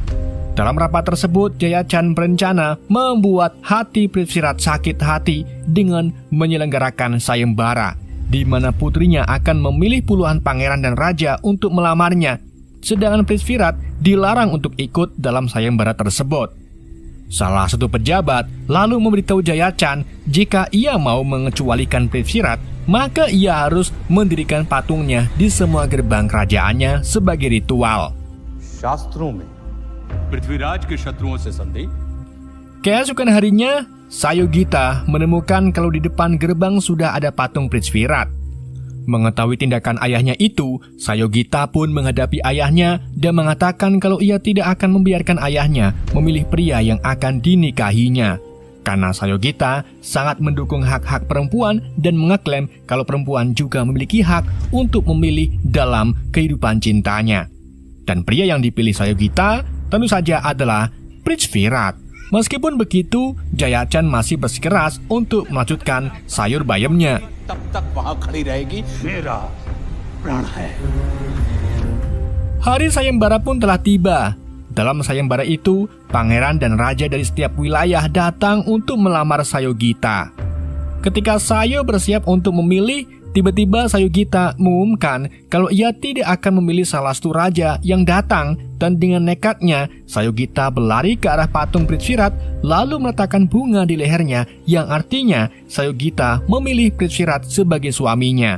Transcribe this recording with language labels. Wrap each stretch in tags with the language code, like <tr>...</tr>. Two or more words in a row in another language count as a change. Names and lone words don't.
<id>Dalam rapat tersebut, Jayachan berencana membuat hati Prithvirat sakit hati dengan menyelenggarakan sayembara, di mana putrinya akan memilih puluhan pangeran dan raja untuk melamarnya, sedangkan Prithvirat dilarang untuk ikut dalam sayembara tersebut. Salah satu pejabat lalu memberitahu Jayachan jika ia mau mengecualikan Prithvirat, maka ia harus mendirikan patungnya di semua gerbang kerajaannya sebagai ritual.</id> <hi>शास्त्रों में पृथ्वीराज के शत्रुओं से संधि.</hi> <id>Keesokan harinya, Sayogita menemukan kalau di depan gerbang sudah ada patung Prithvirat. Mengetahui tindakan ayahnya itu, Sayogita pun menghadapi ayahnya dan mengatakan kalau ia tidak akan membiarkan ayahnya memilih pria yang akan dinikahinya. Karena Sayogita sangat mendukung hak-hak perempuan dan mengeklaim kalau perempuan juga memiliki hak untuk memilih dalam kehidupan cintanya. Dan pria yang dipilih Sayogita tentu saja adalah Prithvirat. Meskipun begitu, Jayachan masih bersikeras untuk melanjutkan sayur bayamnya.</id> <hi>तब तक वहां खड़ी रहेगी मेरा प्राण है.</hi> <id>Hari sayembara pun telah tiba. Dalam sayembara itu, pangeran dan raja dari setiap wilayah datang untuk melamar Sayogita. Ketika Sayo bersiap untuk memilih, tiba-tiba Sayogita mengumumkan kalau ia tidak akan memilih salah satu raja yang datang, dan dengan nekatnya Sayogita berlari ke arah patung Prithvirat lalu meletakkan bunga di lehernya yang artinya Sayogita memilih Prithvirat sebagai suaminya.</id>